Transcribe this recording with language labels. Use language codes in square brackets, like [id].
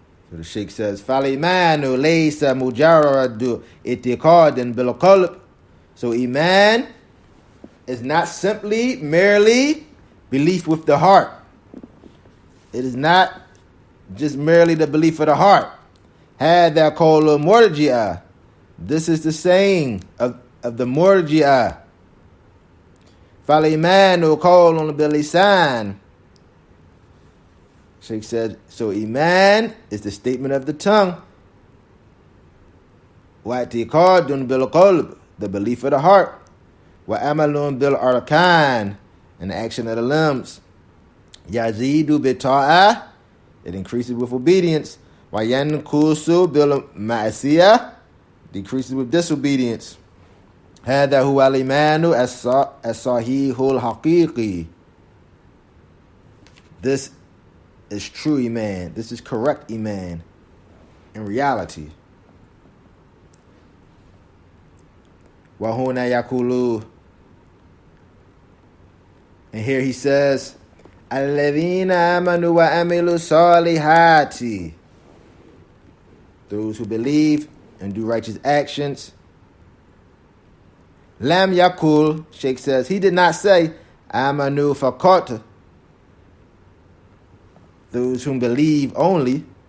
[en] So the Shaykh says, [ar] فَالْإِيمَانُ لَيْسَ مُجَرَّدُ إِتِقَادٍ بِالْقَلْبِ. [en] So Iman is not simply merely belief with the heart. It is not just merely the belief of the heart. [ar] هَذَا قَوْلُ مُرْجِئَةٍ. [en] This is the saying of the Murji'ah. [ar] فَالْإِيمَانُ قَوْلٌ بِاللِّسَانِ. [en] Shaykh said, so Iman is the statement of the tongue. [ar] وَاعْتِقَادٌ بِالْقَلْبِ. [en] The belief of the heart. [ar] وَأَمَلٌ بِالْأَرْكَانِ. [en] And the action of the limbs. [ar] يَزِيدُ بِالطَّاعَةِ. [en] It increases with obedience. [ar] وَيَنْقُصُ بِالْمَعْصِيَةِ. [en] Decreases with disobedience. [ar] هذا هو الإيمان الصحيح الحقيقي. [en] This is true Iman. This is correct Iman in reality. [ar] وهنا يقول, [en] and here he says, [ar] الذين آمنوا وعملوا الصالحات. [en] Those who believe and do righteous actions. [ar] Lam yakul, [en] Shaykh says, he did not say, [ar] amanu faqat. [en] Those whom believe only.